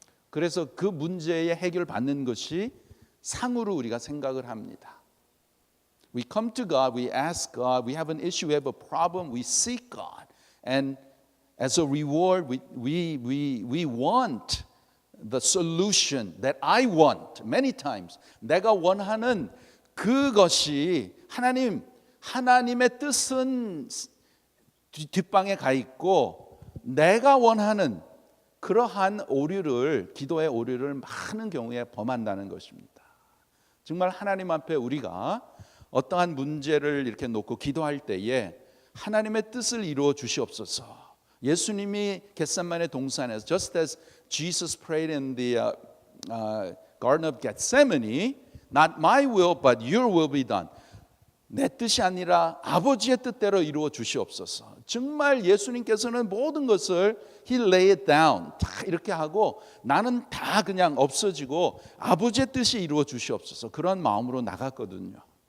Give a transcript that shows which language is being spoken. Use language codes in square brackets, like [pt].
[ko] 그래서 그 문제의 해결 받는 것이 상으로 우리가 생각을 합니다. [en] We come to God, we ask God, we have an issue, we have a problem, we seek God. And as a reward, we want the solution that I want many times. [ko] 내가 원하는 그것이 하나님의 뜻은 뒷방에 가 있고 내가 원하는 그러한 오류를 기도의 오류를 많은 경우에 범한다는 것입니다. 정말 하나님 앞에 우리가 어떠한 문제를 이렇게 놓고 기도할 때에 하나님의 뜻을 이루어 주시옵소서. 예수님이 겟세마네 동산에서 [en] just as Jesus prayed in the Garden of Gethsemane, not my will but your will be done. [ko] 내 뜻이 아니라 아버지의 뜻대로 이루어 주시옵소서. 정말 예수님께서는 모든 것을 [en] He lay it down [ko] 다 이렇게 하고 나는 다 그냥 없어지고 아버지의 뜻이 이루어 주시옵소서. 그런 마음으로 나갔거든요.